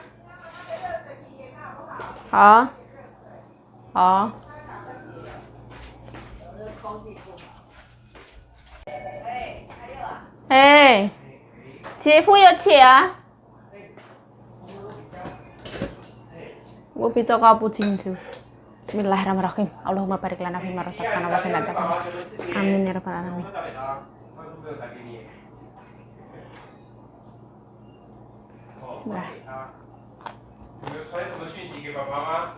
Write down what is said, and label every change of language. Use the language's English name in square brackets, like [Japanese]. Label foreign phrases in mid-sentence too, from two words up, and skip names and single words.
[Chinese] Oh. Oh. Hei. 姐夫有钱啊？我比较搞不清楚。Bismillahirrahmanirrahim. [Arabic] اللهم بارك لنا فيما رزقتنا وقنا عذاب النار. آمين يا رب العالمين. بسم الله. [Chinese] 你们传什么讯息给爸爸吗？